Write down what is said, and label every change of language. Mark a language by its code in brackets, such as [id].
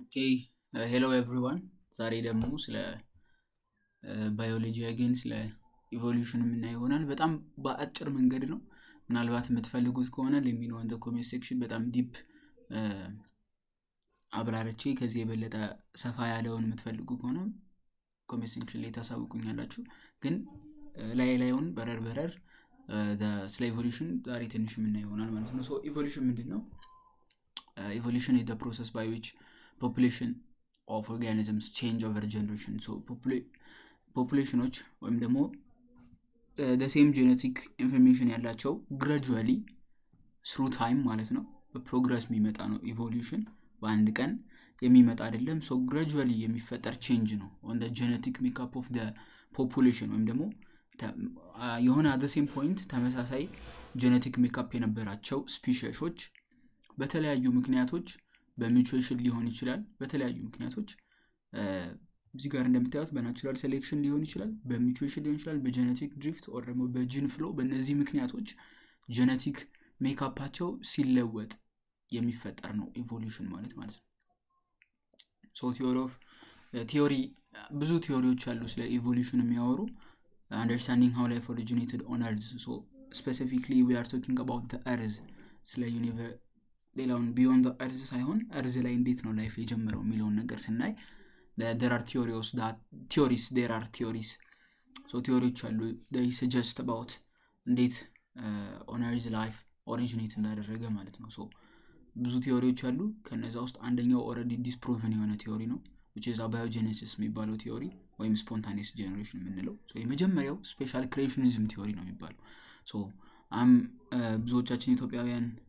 [am] ኦኬ ሄሎ ኤቭሪዋን ዛሬ ደግሞ ስለ ባዮሎጂ አገን ስለ ኢቮሉሽን የምናየው ይሆናል። በጣም በአጭር መንገድ ነው። ምናልባት የምትፈልጉት ከሆነ ለሚኖ አንደ ኮሜንት ሴክሽን በጣም ዲፕ አብራርቼ ከዚህ የበለጠ ሰፋ ያለውን የምትፈልጉ ከሆነ ኮሜንት ሴክሽን ላይ ታሳውቁኛላችሁ። ግን ላይላዩን በረር ስለ ኢቮሉሽን ዛሬ ትንሽ የምናየው ይሆናል ማለት ነው። ሶ ኢቮሉሽን ምንድነው? [en] Evolution is the process by which population of organisms change over generation. So populations [am] ወይም ደግሞ [en] the same genetic information [am] ያላቸው [en] gradually through time [am] ማለት ነው በፕሮግረስ የሚመጣ ነው። ኢቮሉሽን በአንድ ቀን የሚመጣ አይደለም። [en] so gradually [am] የሚፈጠር change ነው [en] on the genetic makeup of the population [am] ወይም ደግሞ የሆነ [en] at the same point [am] ተመሳሳይ genetic makeup የነበራቸው ስፒሺሶች በተለያዩ ምክንያቶች በሚውቴሽን ሊሆን ይችላል። በተለያዩ ምክንያቶች እዚህ ጋር እንደምታዩት በናቹራል ሴሌክሽን ሊሆን ይችላል፣ በሚውቴሽን ሊሆን ይችላል፣ በጄኔቲክ ድሪፍት ኦር ደግሞ በጂን ፍሎ በእነዚህ ምክንያቶች ጄኔቲክ ሜካፓቸው ሲለወጥ የሚፈጠር ነው ኢቮሉሽን ማለት ነው። ሶ ቲዮሪ ብዙ ቲዮሪዎች አሉ ስለ ኢቮሉሽን የሚያወሩ [en] understanding how life originated on earth. So specifically we are talking about the earth [am] ስለ ዩኒቨርስ ሌላውን [en] beyond the earth [am] ሳይሆን earth ላይ እንዴት ነው ላይፍ የጀመረው የሚለውን ነገር ስናይ [en] there are theories. [am] So ቲዮሪዎች አሉ [en] they suggest about [am] እንዴት [en] on earth life originate [am] እንዳደረገ ማለት ነው። so ብዙ ቲዮሪዎች አሉ። ከነዛ ውስጥ አንደኛው [en] already disproven [am] የሆነ ቲዮሪ ነው [en] which is abiogenesis [am] የሚባለው ቲዮሪ ወይም [en] spontaneous generation [am] የምንለው። so የመጀመሪያው [en] special creationism [am] ቲዮሪ ነው የሚባለው። so ብዙዎቻችን ኢትዮጵያውያን